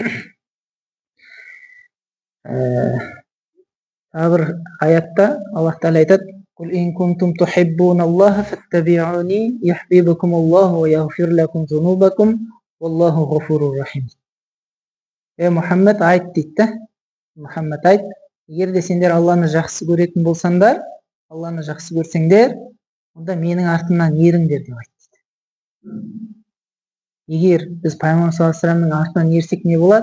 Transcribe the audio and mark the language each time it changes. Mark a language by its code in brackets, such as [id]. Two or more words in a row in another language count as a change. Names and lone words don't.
[kk] Тағы бір аятта Аллах Тағала айтады: [ar] "قل إن كنتم تحبون الله فاتبعوني يحببكم الله ويغفر لكم ذنوبكم والله غفور رحيم." [kk] Мұхаммед айт дейді. Мұхаммед айт, егер де сендер Алланы жақсы көретін болсаңдар, Алланы жақсы көрсеңдер, онда менің артымнан еріңдер деп айтты. Егер біз пайғамбар [ar] صلى الله عليه وسلم [kk] артынан ерсек не болады?